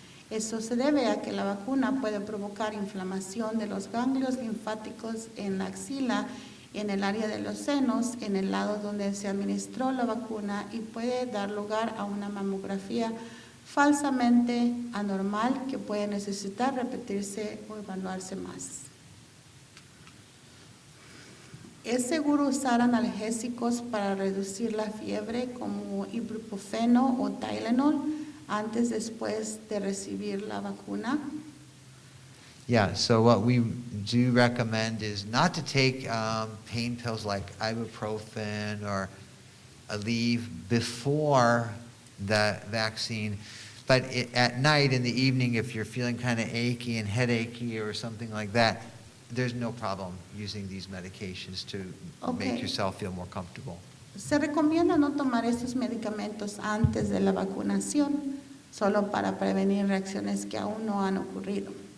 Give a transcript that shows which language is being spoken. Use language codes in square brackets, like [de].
[es] Eso se debe a que la vacuna puede provocar inflamación de los ganglios linfáticos en la axila, en el área de los senos, en el lado donde se administró la vacuna, y puede dar lugar a una mamografía falsamente anormal que puede necesitar repetirse o evaluarse más. ¿Es seguro usar analgésicos para reducir la fiebre como ibuprofeno o Tylenol antes después de recibir la vacuna? [en] Yeah, so what we do recommend is not to take pain pills like ibuprofen or Aleve before the vaccine, but at night, in the evening, if you're feeling kind of achy and headachy or something like that, there's no problem using these medications to make yourself feel more comfortable. [es] Se recomienda no tomar estos medicamentos antes de la vacunación, solo para prevenir reacciones que aún no han ocurrido.